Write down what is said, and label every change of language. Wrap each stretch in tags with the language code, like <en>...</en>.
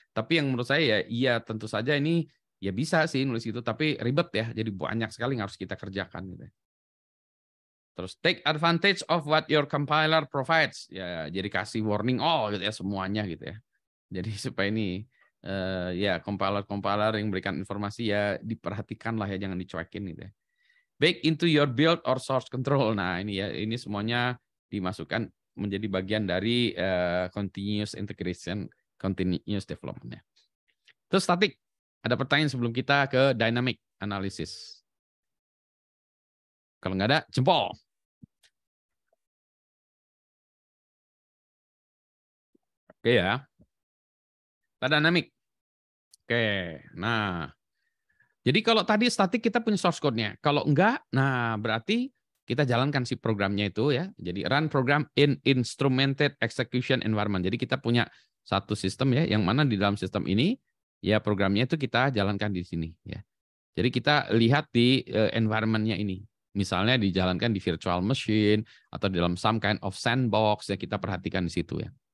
<id>Tapi yang menurut saya ya iya tentu saja ini ya bisa sih nulis itu tapi ribet ya. Jadi banyak sekali yang harus kita kerjakan gitu. Terus</id> <en>take advantage of what your compiler provides.</en> <id>Ya, jadi kasih warning gitu ya semuanya gitu ya. Jadi supaya ini ya compiler yang berikan informasi ya diperhatikan lah ya jangan dicuekin gitu ya.</id> <en>Bake into your build or source control.</en> <id>Nah, ini ya ini semuanya dimasukkan menjadi bagian dari continuous integration, continuous development ya. Terus static. Ada pertanyaan sebelum kita ke dynamic analysis. Kalau nggak ada, jempol. Oke ya. Dynamic. Oke. Nah, jadi kalau tadi statik kita punya source code-nya. Kalau enggak, nah berarti kita jalankan si programnya itu ya. Jadi</id> <en>run program in instrumented execution environment.</en> <id>Jadi kita punya satu sistem ya, yang mana di dalam sistem ini ya programnya itu kita jalankan di sini ya. Jadi kita lihat di environment-nya ini. Misalnya dijalankan di virtual machine atau di dalam</id> <en>some kind of sandbox</en> <id>ya, kita perhatikan di situ ya.</id>